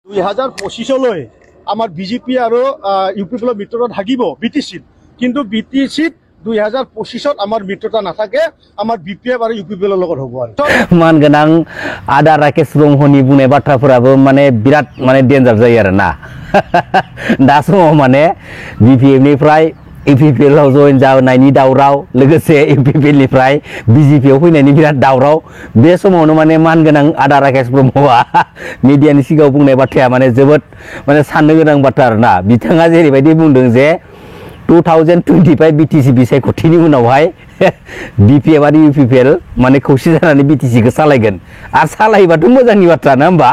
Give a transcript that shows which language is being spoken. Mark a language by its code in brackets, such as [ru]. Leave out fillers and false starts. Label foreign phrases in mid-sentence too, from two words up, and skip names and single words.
[as] 2025 আমার বিজেপি আর ইউপি বলে মিত্রতা থাকিব বিটিসিত কিন্তু বিটিসিত 2025 আমার মিত্রতা না থাকে আমার বিপিএফ আর ইউপি বলের লগত হবো আর [brx] মান গোনাं आदा राकेश ब्रह्मनि बुंनाय बाथ्राफोराबो माने बिराद माने डेन्जार जायो आरो ना दा समाव माने बिपिएफ निफ्राय इउपिपिएल आव जइन जानायनि दावराव लोगोसे इउपिपिएल निफ्राय बिजेपि आव फैनायनि बिराद दावराव बे समावनो माने मान गोनां आदा राकेश ब्रह्मआ मिडियानि सिगाङाव बुंनाय बाथ्राया माने जोबोद माने साननो गोनां बाथ्रा आरोना बिथाङा जेरैबायदि बुंदों जे 2025 बिटिसि बिसायख'थिनि उनावहाय बिपिएफ आरो इउपिपिएल माने खौसे जानानै बिटिसिखौ सालायगोन आरो सालायबाथ' मोजांनि बाथ्रा ना होमबा